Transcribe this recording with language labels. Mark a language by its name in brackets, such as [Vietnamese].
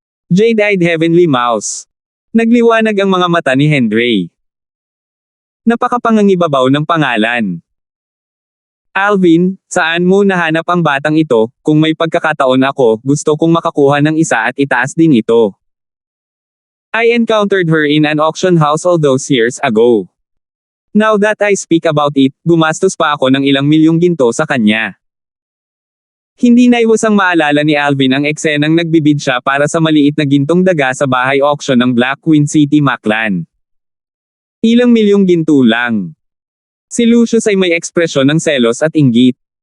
[English] Jade-Eyed Heavenly Mouse. [Filipino] Nagliwanag ang mga mata ni Henry. Napakapangangibabaw ng pangalan. Alvin, saan mo nahanap ang batang ito? Kung may pagkakataon ako, gusto kong makakuha ng isa at itaas din ito. [English] I encountered her in an auction house all those years ago. Now that I speak about it, [Filipino] gumastos pa ako ng ilang milyong ginto sa kanya. Hindi naiwasang maalala ni Alvin ang eksenang nagbibid siya para sa maliit na gintong daga sa bahay auction ng Black Queen City Maclan. Ilang milyong ginto lang. Si Lucius ay may ekspresyon ng selos at inggit.